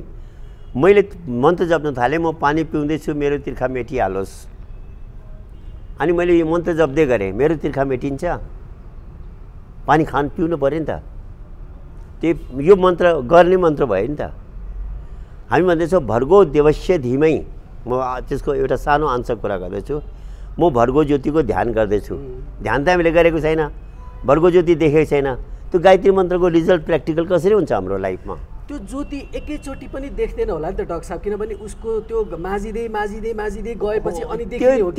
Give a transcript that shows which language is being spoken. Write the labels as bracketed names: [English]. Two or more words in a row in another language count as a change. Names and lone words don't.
[Nepali] मैले मन्त्र जप्न थालेँ, म पानी पिउँदैछु, मेरो तिर्खा मेटिहालोस्, अनि मैले यो मन्त्र जप्दै गरेँ, मेरो तिर्खा मेटिन्छ? पानी पिउनु पऱ्यो नि त। यो मन्त्र गर्ने मन्त्र भयो नि त। हामी भन्दैछौँ [Sanskrit] भर्गो देवस्य धीमै, [Nepali] म त्यसको एउटा सानो आंसर कुरा गर्दैछु। म भर्गो ज्योतिको ध्यान गर्दैछु, ध्यान त हामीले गरेको छैन, भर्गो ज्योति देखेको छैन। त्यो गायत्री मन्त्रको [English] result practical [Nepali] कसरी हुन्छ हाम्रो लाइफमा? त्यो ज्योति एकैचोटि पनि देख्दैन होला नि त डाक्टर साहब, किनभने उसको त्यो माजिँदै गएपछि अनि देखिने हो।